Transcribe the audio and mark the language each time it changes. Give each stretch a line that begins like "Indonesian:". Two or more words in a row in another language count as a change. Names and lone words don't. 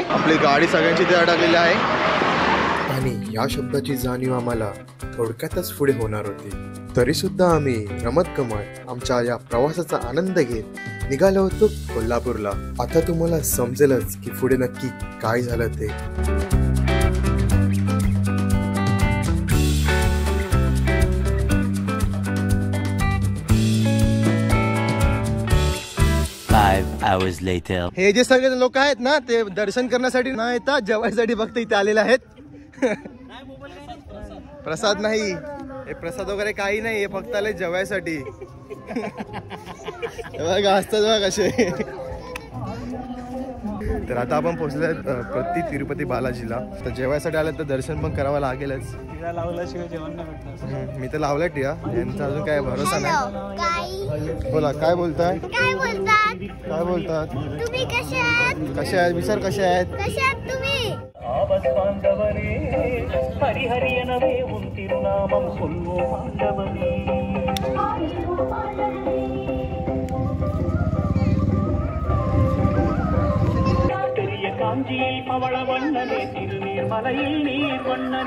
Marathi: आपली गाडी सगळ्यांची ते अडकलेली आहे. आणि या शब्दाची जाणीव आम्हाला थोडक्यातच पुढे होणार होती. तरीसुद्धा आम्ही रमत गमत आमच्या या प्रवासाचा आनंद घेत निघालो होतो कोल्हापूरला. आता तुम्हाला समजेलच की पुढे नक्की काय झालं ते.
English: hours later.
Marathi: हे जे सगळे लोक आहेत ना, ते दर्शन करण्यासाठी न येतात जेवायसाठी फक्त इथे आलेले आहेत. प्रसाद नाही, हे प्रसाद वगैरे काही नाही. हे फक्त आले जेवायसाठी. बघा असतात बघा कसे. तर आता आपण पोहोचले प्रति तिरुपती बालाजीला. तर जेवायसाठी आले तर दर्शन पण करावं लागेलच. मी तर लावलंय टिया. यांचा अजून काय भरोसा नाही. बोला काय बोलताय. काय बोलतात. कसे आहेत विसर. कसे आहेत तुम्ही.
Tamil: காஞ்சியில் பவள வண்ணனே திருநீர்மலையில் நீர் வண்ணனே